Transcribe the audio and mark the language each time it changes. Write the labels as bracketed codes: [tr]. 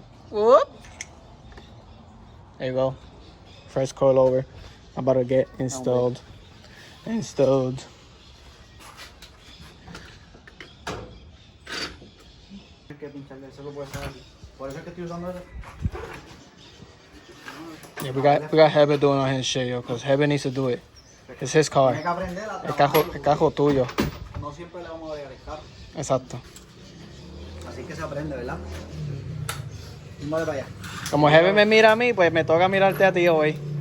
[en] Whoop. There you go. First coilover. About to get installed. [es] Hay que pincharle, eso lo puedes hacer. Por eso es que estoy usando eso. [en] Yeah, we got Hebe doing all his shit, yo, because Hebe needs to do it. It's his car. [es] Tiene que aprender a El trabajar. carro tuyo. No siempre le vamos a dejar el carro. Exacto. Así que se aprende, ¿verdad? Vale para allá. Como Hebe me mira a mí, pues me toca mirarte a ti hoy.